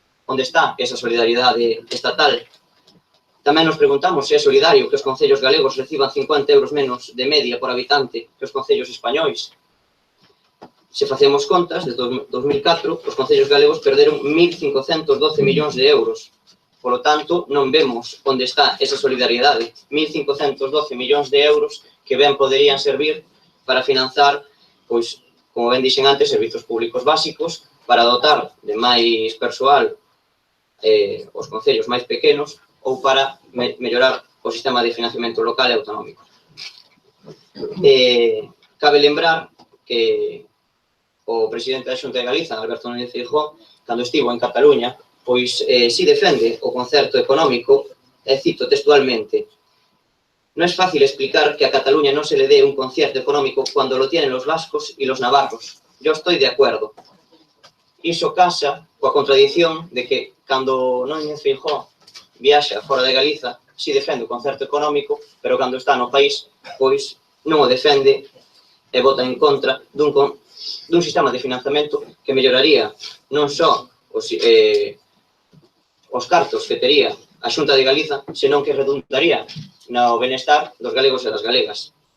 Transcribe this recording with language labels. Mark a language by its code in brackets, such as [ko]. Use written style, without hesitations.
[gl] Onde está esa solidariedade estatal? Tamén nos preguntamos se é solidario que os concellos galegos reciban 50 euros menos de media por habitante que os concellos españois. Se facemos contas, desde 2004, os concellos galegos perderon 1.512 millóns de euros. [es] Por lo tanto, [gl] non vemos onde está esa solidariedade. 1.512 millóns de euros que ben poderían servir para financiar, pois, como ben dixen antes, servizos públicos básicos, para dotar de máis persoal os concellos máis pequenos ou para mellorar o sistema de financiamento local e autonómico. Cabe lembrar que o presidente da Xunta de Galiza, Alberto Núñez Feijóo, cando estivo en Cataluña, pois si defende o concerto económico, e cito textualmente: [es] no es fácil explicar que a Cataluña no se le dé un concierto económico cuando lo tienen los vascos y los navarros. Yo estoy de acuerdo. [gl] Iso casa coa contradición de que cando Núñez Feijóo viaxa fora de Galiza, si defende o concerto económico, pero cando está no país, pois non o defende e vota en contra dun sistema de financiamento que melloraría non só os cartos que tería a Xunta de Galiza, senón que redundaría no benestar dos galegos e das galegas.